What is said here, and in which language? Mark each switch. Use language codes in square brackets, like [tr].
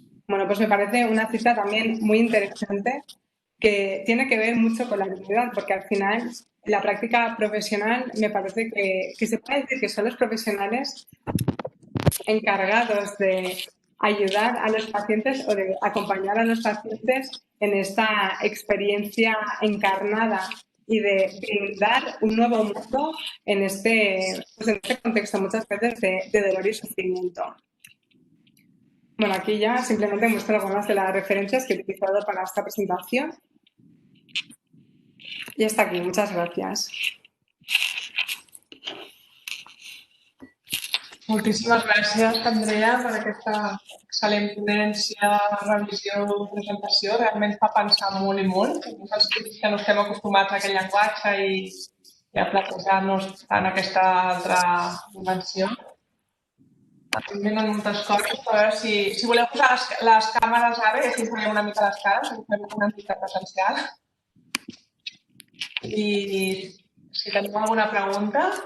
[es] Bueno, pues me parece una cita también muy interesante que tiene que ver mucho con la dignidad, porque al final la práctica profesional me parece que se puede decir que son los profesionales encargados de ayudar a los pacientes o de acompañar a los pacientes en esta experiencia encarnada y de brindar un nuevo mundo en este contexto muchas veces de dolor y sufrimiento. Bueno, aquí ya simplemente muestro algunas de las referencias que he utilizado para esta presentación. Y hasta aquí, muchas gracias. [ca] Moltíssimes gràcies, Andrea, per aquesta excel·lent ponència, revisió, presentació. Realment fa pensar molt i molt. Nosaltres que no estem acostumats a aquest llenguatge i a plantejar-nos en aquesta altra dimensió. Em venen moltes coses, a veure si voleu posar les càmeres ara i així ens veiem una mica les cares, que fem una mica presencial. I si teniu alguna pregunta...